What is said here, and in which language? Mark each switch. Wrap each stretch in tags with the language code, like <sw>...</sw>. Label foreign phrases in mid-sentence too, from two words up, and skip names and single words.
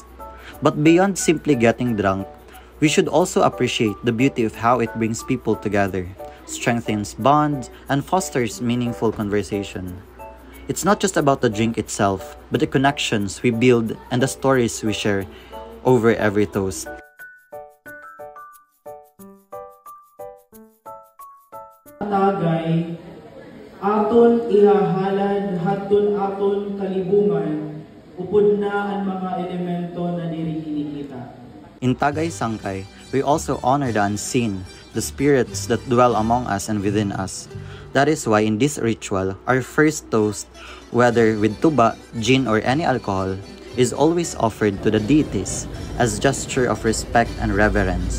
<en>But beyond simply getting drunk, we should also appreciate the beauty of how it brings people together, strengthens bonds, and fosters meaningful conversation. It's not just about the drink itself, but the connections we build and the stories we share over every toast.</en> <war>Tagay, aton ihahalad hatun aton kalibungan, upod na ang mga elemento na diri kinikita.</war> <en>In Tagay Sangkay, we also honor the unseen, the spirits that dwell among us and within us. That is why in this ritual, our first toast, whether with tuba, gin, or any alcohol, is always offered to the deities as a gesture of respect and reverence.</en>